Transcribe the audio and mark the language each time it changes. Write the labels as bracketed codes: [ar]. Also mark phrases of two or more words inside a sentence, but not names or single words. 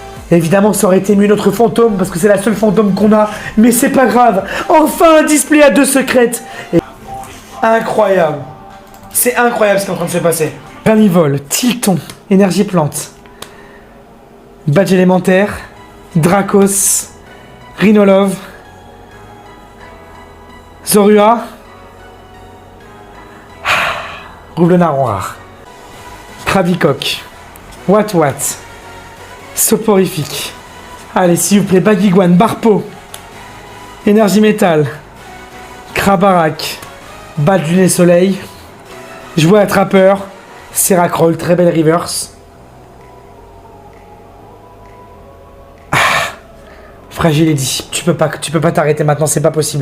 [fr] Évidemment, ça aurait été mieux notre fantôme, parce que c'est la seule fantôme qu'on a. Mais c'est pas grave. Enfin, un display à 2 secrètes. Et... incroyable. C'est incroyable ce qui est en train de se passer. Carnivore, Tilton, énergie plante. Badge élémentaire. Dracos. Rhinolove. Zorua. Roublonard rare. Krabicoque. What. Soporifique. Allez, s'il vous plaît, Bagiguan, Barpo. Énergie métal. Krabarak. Badge du nez soleil. Jouet attrapeur. Seracroll, très belle reverse. Fragile Eddy, tu peux pas t'arrêter maintenant, c'est pas possible.